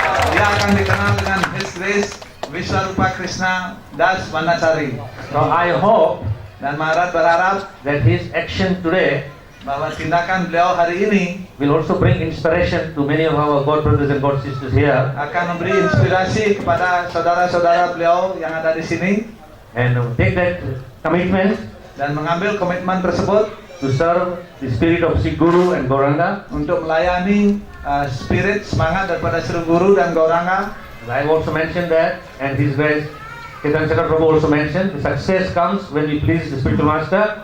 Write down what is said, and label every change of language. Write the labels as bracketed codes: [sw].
[id] dia akan dikenal dengan His Grace Vishwarupa Krishna Das Vanachari. [en] So I hope [id] Dan Maharaj berharap [en] that his action today [id] bahwa tindakan beliau hari ini [en] will also bring inspiration to many of our God brothers and God sisters here, [id] akan memberi inspirasi kepada saudara-saudara beliau yang ada di sini [en] and take that commitment [id] dan mengambil komitmen tersebut [en] to serve the spirit of Sri Guru and Gauranga. [id] untuk melayani spirit semangat daripada Sri Guru dan Gauranga. [en] I have also mentioned that, and His Grace Chaitanya Chandra Prabhu also mentioned, the success comes when we please the spiritual master.